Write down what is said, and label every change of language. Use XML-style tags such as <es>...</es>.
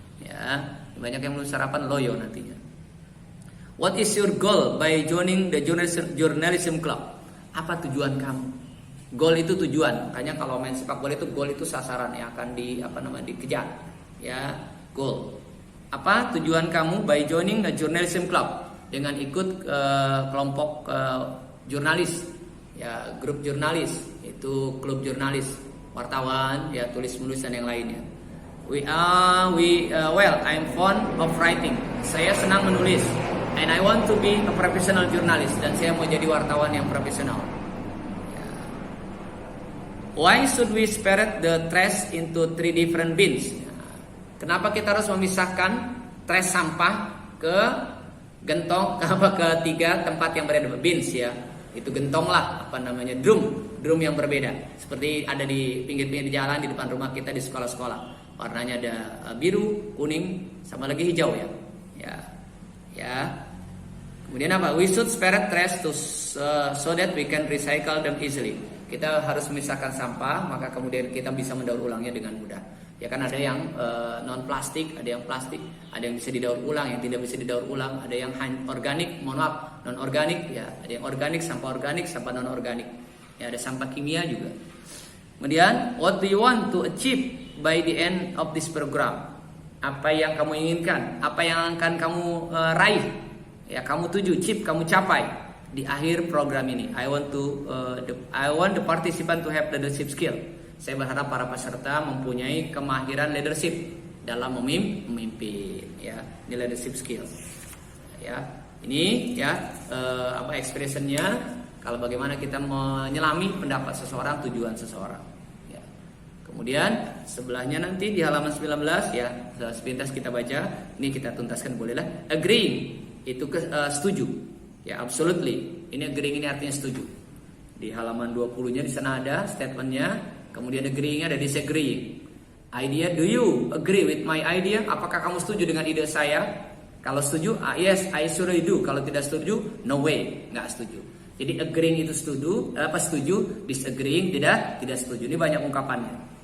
<id>Ya, banyak yang belum sarapan, loyo nantinya.</id> <en>What is your goal by joining the journalism club?</en> <id>Apa tujuan kamu? Goal itu tujuan. Makanya kalau main sepak bola itu goal itu sasaran yang akan dikejar. Ya, goal. Apa tujuan kamu</id> <en>by joining the journalism club?</en> <id>Dengan ikut kelompok jurnalis. Ya, grup jurnalis, itu klub jurnalis, wartawan, ya, tulis menulis dan yang lainnya.</id> <en>Well, I'm fond of writing.</en> <id>Saya senang menulis.</id> <en>And I want to be a professional journalist.</en> <id>Dan saya mau jadi wartawan yang profesional.</id> <en>Why should we separate the trash into 3 different bins?</en> <id>Kenapa kita harus memisahkan trash sampah ke gentong, ke 3 tempat yang berbeda, bins ya. Itu gentong lah, drum yang berbeda. Seperti ada di pinggir-pinggir jalan di depan rumah kita di sekolah-sekolah. Warnanya ada biru, kuning, sama lagi hijau ya. Ya. Kemudian apa?</id> <en>We should separate trash so that we can recycle them easily.</en> <id>Kita harus memisahkan sampah, maka kemudian kita bisa mendaur ulangnya dengan mudah. Ya kan ada yang non plastik, ada yang plastik, ada yang bisa didaur ulang, yang tidak bisa didaur ulang, ada yang organik, non organik, ya, ada yang organik, sampah non organik. Ya, ada sampah kimia juga. Kemudian,</id> <en>what do you want to achieve by the end of this program?</en> <id>Apa yang kamu inginkan? Apa yang akan kamu raih? Ya, kamu tuju, kamu capai di akhir program ini. I want the participant to have leadership skill. Saya berharap para peserta mempunyai kemahiran leadership dalam memimpin. Ya, ini leadership skill. Ya, ini ya expressionnya. Kalau bagaimana kita menyelami pendapat seseorang, tujuan seseorang. Ya. Kemudian sebelahnya nanti di halaman 19 ya, sepintas kita baca. Ini kita tuntaskan bolehlah. Agreeing itu setuju.</id> <en>Ya, absolutely.</en> <id>Ini agreeing ini artinya setuju. Di halaman 20-nya di sana ada statementnya. Kemudian agreeing-nya ada disagreeing.</id> <en>Idea, do you agree with my idea?</en> <id>Apakah kamu setuju dengan ide saya? Kalau setuju,</id> <en>yes, I surely do.</en> <id>Kalau tidak setuju,</id> <en>no way,</en> <id>nggak setuju. Jadi agreeing itu setuju, disagreeing tidak setuju. Ini banyak ungkapannya.</id>